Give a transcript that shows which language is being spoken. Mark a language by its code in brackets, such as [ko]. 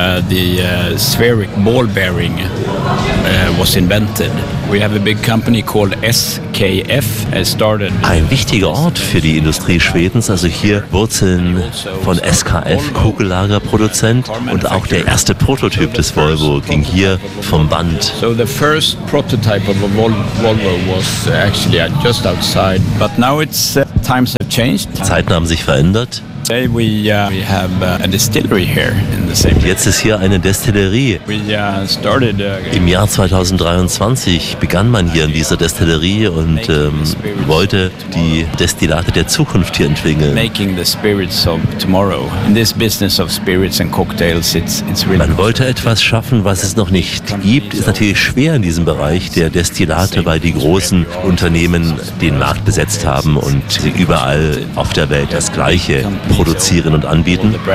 [en] die spheric ball bearing was invented. We have a big company called SKF. [de] Ein wichtiger Ort für die Industrie Schwedens, also hier Wurzeln von SKF, Kugellagerproduzent, und auch der erste Prototyp des Volvo ging hier vom Band. [en] So the first prototype of a Volvo was actually just outside, but now it's times have changed. [de] Zeiten haben sich verändert. [en] Today we have a distillery here in the same. [de] Jetzt ist hier eine Destillerie. Im Jahr 2023 begann man hier in dieser Destillerie und wollte die Destillate der Zukunft hier entwickeln. [en] Making the spirits of tomorrow. In this business of spirits and cocktails, it's really. [de] Man wollte etwas schaffen, was es noch nicht gibt. Ist natürlich schwer in diesem Bereich der Destillate, weil die großen Unternehmen den Markt besetzt haben und überall auf der Welt das Gleiche produzieren und anbieten.